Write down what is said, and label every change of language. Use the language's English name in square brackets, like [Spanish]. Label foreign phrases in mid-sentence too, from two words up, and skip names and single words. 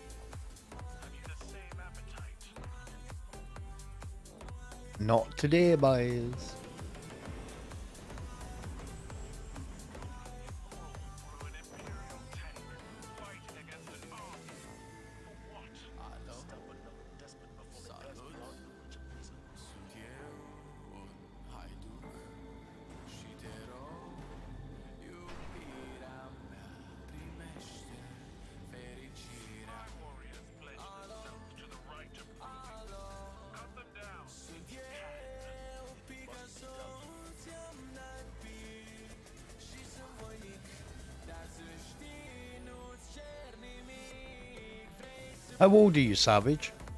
[English] Have you the same appetite? Not today, boys. Through an Imperial tank, fighting against an army. For what? [Romanian] Alo, salut, sunt eu, un haiduc și te rog, iubirea mea primește fericirea. [English] My warriors pledge themselves to the right of proving. Cut them down. How old are you, Savage?